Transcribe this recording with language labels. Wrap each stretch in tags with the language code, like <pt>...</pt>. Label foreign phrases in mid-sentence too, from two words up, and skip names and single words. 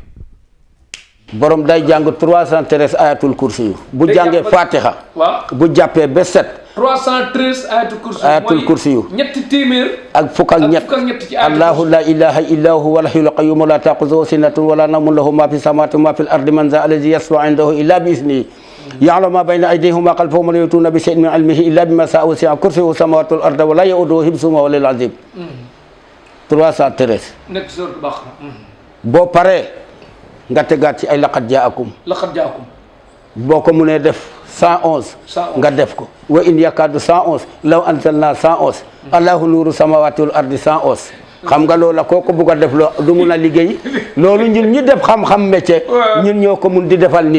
<wo>borom day jàng 313 ayatul kursi yu bu jàngee fatiha bu jàppee ba set 313 ayatul kursi yu ñetti téeméer</wo> <ar>ak fukk ak ñett الله لا إله إلا هو الحي القيوم لا تأخذه سنة ولا نوم له ما في السماوات وما في الأرض من ذا الذي يشفع عنده إلا بإذنه يعلم ما بين أيديهم وما خلفهم ولا يحيطون بشيء من علمه إلا بما شاء وسع كرسيه السماوات والأرض ولا يئوده حفظهما والعلي العظيم 313</ar> <wo>nekk suratul Baqara boo paree nga tegaat ci ay</wo> <ar>لقد جاءكم</ar> <wo>boo ko mënee def 111 nga def ko</wo> <ar>وإن يكاد</ar> <wo>111</wo> <ar>لو أنزلنا</ar> <wo>111</wo> <ar>الله نور السماوات والأرض</ar> <wo>111 xam nga loola kooku bugg a def loo du mun a liggéey loolu ñun ñi def xam-xam métier ñun ñoo ko mun di defal nit</wo>